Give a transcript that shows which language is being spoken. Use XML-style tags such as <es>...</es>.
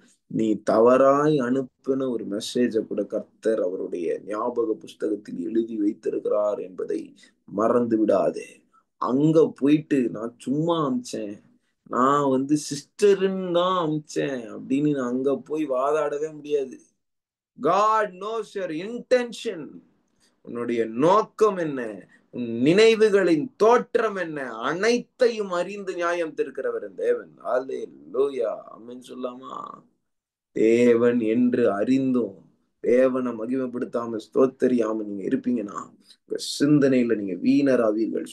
<ta>நீ தவறாய் அனுப்பின ஒரு மெசேஜை கூட கர்த்தர் அவருடைய ஞாபக புஸ்தகத்தில் எழுதி வைத்திருக்கிறார் என்பதை மறந்து விடாதே. அங்க போயிட்டு நான் சும்மா அமிச்சேன், நான் சிஸ்டருன்னு தான் அமிச்சேன் அப்படின்னு நான் அங்க போய் வாதாடவே முடியாது.</ta> <en>God knows your intention.</en> <ta>உன்னுடைய நோக்கம் என்ன, உன் நினைவுகளின் தோற்றம் என்ன, அனைத்தையும் அறிந்து நியாயம் தீர்க்கிறவர் தேவன். அல்லேலூயா, ஆமென் சொல்லாமா? தேவன் என்று அறிந்தும் தேவனை மகிமைப்படுத்தாம ஸ்தோத்தரியாம நீங்க இருப்பீங்கன்னா உங்க சிந்தனையில நீங்க வீணராவீர்கள்.</ta>